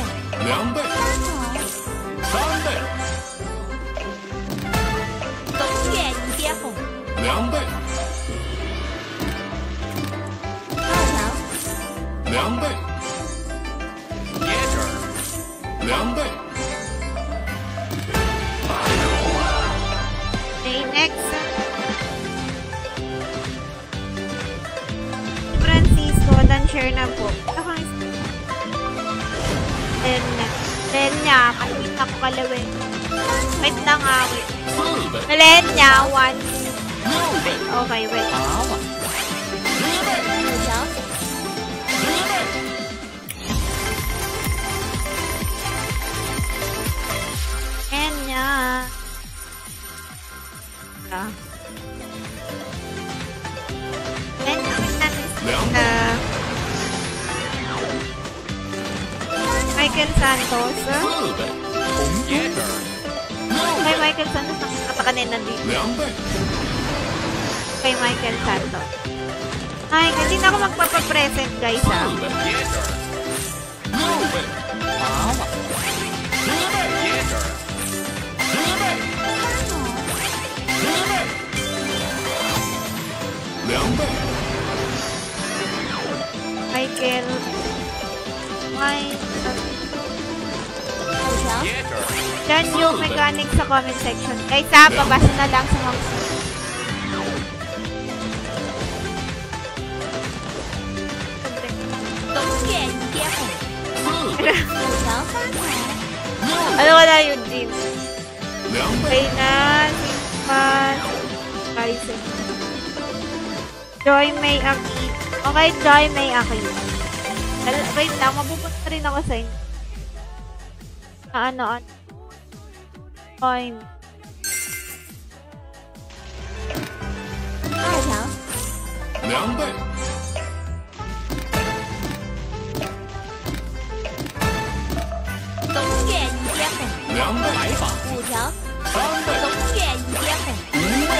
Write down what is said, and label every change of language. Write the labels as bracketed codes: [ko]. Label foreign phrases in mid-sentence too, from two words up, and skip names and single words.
[zh] 2 倍，3倍，东岳接红， 2倍， 2条， 2倍，接着2倍， [en] Okay, next. [tl] Francisco, dan-share na po. Ako is... Lenya, kalawin ako kalawin. Wait lang nga, wait. [zh] 4倍， [tl] Lenya, 1. [zh] 6倍， [en] Okay, wait. [zh] 10倍， 5条， 10倍， [tl] Lenya. Lenya, wait natin. [zh] 2 倍， [tl] Michael Santos. [zh] 4倍，红接着 [tl] Kay Michael Santos, nakakata kanina dito. [zh] 2倍， [tl] Kay Michael Santos. Ay, hindi na ako magpapapresent, guys, [zh] 4 [tl] ah. [zh] 倍，接着6倍，10倍，接着10倍，10倍，2倍， [tl] Michael. Michael. [zh] 5条，接着 [tl] Yan yung mechanics sa [en] comment section. [tl] Guys, ha, babasa na lang sa mga... Siyempre. [zh] 东岳接红， 4倍， 5条， [tl] Ano ko na yun, Jim? [zh] 2倍， [tl] Okay na. Simpan. Kaisen. Joy May Aki. Okay, Joy May Aki. Wait lang, mapupunta rin ako sa inyo. Ano. Joy. [zh] 2 条， 2倍，东岳接红， 2倍，白发 5条， 3倍，东岳接红， 5倍，